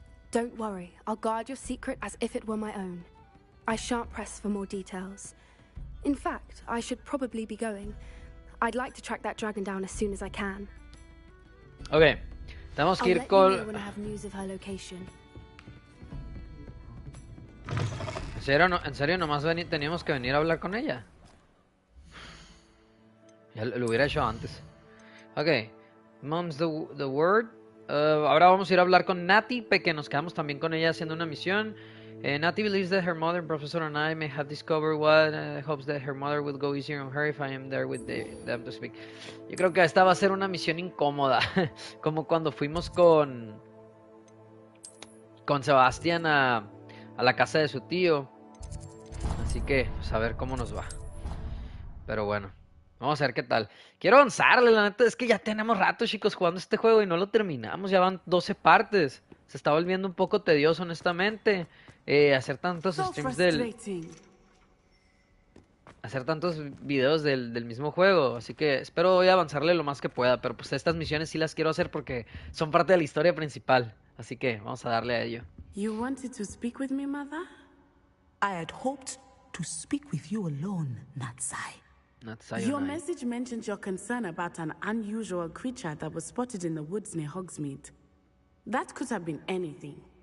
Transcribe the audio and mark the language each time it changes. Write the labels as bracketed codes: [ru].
[en] Don't worry, I'll guard your secret as if it were my own. I shan't press for more details. In fact, I should probably be going. I'd like to track that dragon down as soon as I can. [es] Ok, Tenemos que [en] I'll [es] ir [en] let you know [es] con... [en] when I have news of her location. [es] En serio nomás teníamos que venir a hablar con ella. Ya lo hubiera hecho antes. Ok. [en] Mom's the word. [es] Ahora vamos a ir a hablar con Natty, que nos quedamos también con ella haciendo una misión. [en] Natty believes that her mother, Professor, and I may have discovered what hopes that her mother will go easier on her if I am there with them to speak. [es] Yo creo que esta va a ser una misión incómoda. Como cuando fuimos con Sebastián a la casa de su tío. Así que, pues a ver cómo nos va. Pero bueno, vamos a ver qué tal. Quiero avanzarle, la neta, es que ya tenemos rato, chicos, jugando este juego y no lo terminamos. Ya van 12 partes. Se está volviendo un poco tedioso, honestamente. Hacer tantos streams hacer tantos videos del mismo juego. Así que espero voy a avanzarle lo más que pueda. Pero pues estas misiones sí las quiero hacer porque son parte de la historia principal. Así que vamos a darle a ello. [en] You wanted to speak with me, Mother? I had hoped to speak with you alone, Natsai. Your message mentioned your concern about an unusual creature that was spotted in the woods near Hogsmeade. That could have been anything.